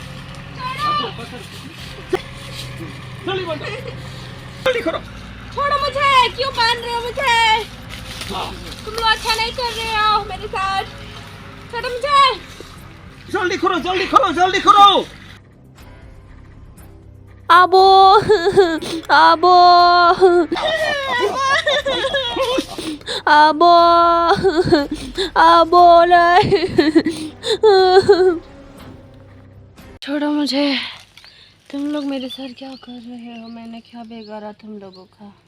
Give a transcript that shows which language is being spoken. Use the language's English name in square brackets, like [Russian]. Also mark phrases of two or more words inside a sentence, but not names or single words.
[Hindi] छोड़ो मुझे क्यों बांध रहे हो मुझे तुम लोग अच्छा नहीं कर रहे हो मेरे साथ छोड़ो मुझे जल्दी करो [Bodo] आबो आबो आबो आबोलाय [Hindi] छोड़ो मुझे तुम लोग मेरे साथ क्या कर रहे हो मैंने क्या बिगाड़ा तुम लोगों का